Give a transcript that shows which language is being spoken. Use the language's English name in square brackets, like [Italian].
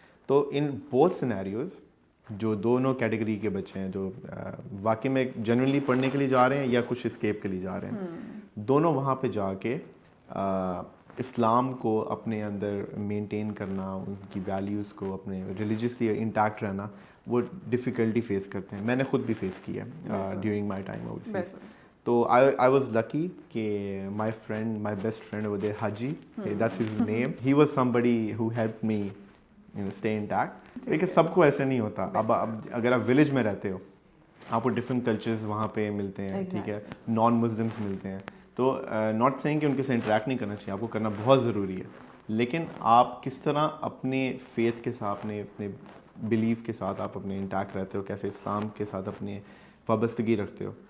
[Urdu] تو in both scenarios جو دونوں کیٹیگری کے بچے ہیں جو واقعی میں جنرلی پڑھنے کے لیے جا رہے ہیں یا کچھ اسکیپ کے لیے جا رہے ہیں, دونوں وہاں پہ جا کے اسلام کو اپنے اندر مینٹین کرنا, ان کی ویلیوز کو اپنے ریلیجیسلی انٹیکٹ رہنا, وہ ڈیفیکلٹی فیس کرتے ہیں. میں نے خود بھی فیس کیا [English] During my time overseas. تو I was lucky کہ my best friend over there, Haji, that's his name, he was somebody who helped me stay intact. [Urdu] لیکن سب کو ایسے نہیں ہوتا. اب اگر آپ ولیج میں رہتے ہو آپ کو ڈفرینٹ کلچرز وہاں پہ ملتے ہیں, ٹھیک ہے, نان مسلمس ملتے ہیں, تو ناٹ سینگ کہ ان کے ساتھ انٹریکٹ نہیں کرنا چاہیے, آپ کو کرنا بہت ضروری ہے, لیکن آپ کس طرح اپنے فیتھ کے ساتھ, اپنے بلیف کے ساتھ آپ اپنے انٹیکٹ رہتے ہو, کیسے اسلام کے ساتھ اپنے وابستگی رکھتے ہو.